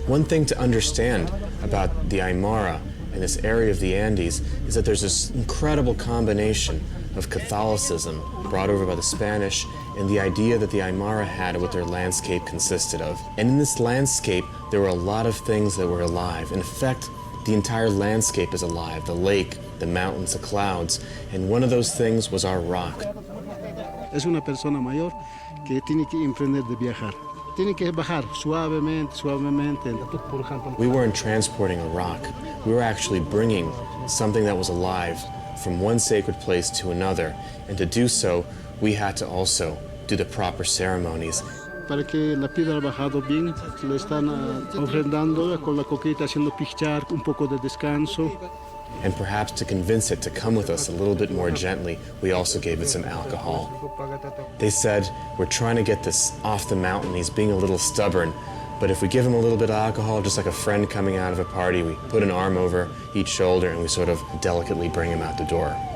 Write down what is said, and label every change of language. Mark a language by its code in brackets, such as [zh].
[en] One thing to understand about the Aymara and this area of the Andes is that there's this incredible combination of Catholicism brought over by the Spanish and the idea that the Aymara had of what their landscape consisted of. And in this landscape, there were a lot of things that were alive. In fact, the entire landscape is alive, the lake, the mountains, the clouds, and one of those things was our rock. [es] Es una persona mayor que tiene que emprender de viajar. Tiene que bajar suavemente, suavemente. Por ejemplo, [en] We weren't transporting a rock. We were actually bringing something that was alive from one sacred place to another. And to do so, we had to also do the proper ceremonies. [es] para que la piedra ha bajado bien, le están ofrendando con la coquita, haciendo pichar un poco de descanso. [en] And perhaps to convince it to come with us a little bit more gently, we also gave it some alcohol. They said, we're trying to get this off the mountain, he's being a little stubborn, but if we give him a little bit of alcohol, just like a friend coming out of a party, we put an arm over each shoulder and we sort of delicately bring him out the door.